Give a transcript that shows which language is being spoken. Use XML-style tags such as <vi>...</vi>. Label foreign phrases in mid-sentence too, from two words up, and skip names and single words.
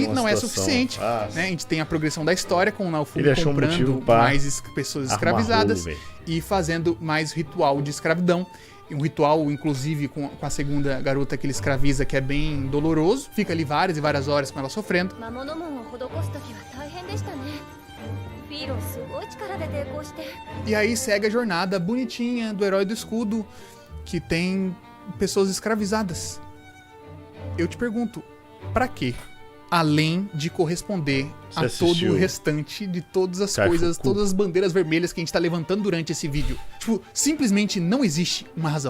<pt>uma não é situação. suficiente, né? A gente tem a progressão da história com o Naofumi Ele achou um motivo comprando pra mais pessoas arrumar escravizadas rolo, velho. e fazendo mais ritual de escravidão. E um ritual, inclusive, com a segunda garota que ele escraviza, que é bem doloroso. Fica ali várias e várias horas com ela sofrendo.</pt> <ja>魔物門を施すときは大変でしたね。フィーロンすごい力で抵抗して。</ja> <pt>E aí segue a jornada bonitinha do Herói do Escudo, que tem pessoas escravizadas. Eu te pergunto, pra quê? Além de corresponder Você a assistiu todo o restante de todas as Kaifuku? coisas, todas as bandeiras vermelhas que a gente tá levantando durante esse vídeo. Tipo, simplesmente não existe uma razão.</pt>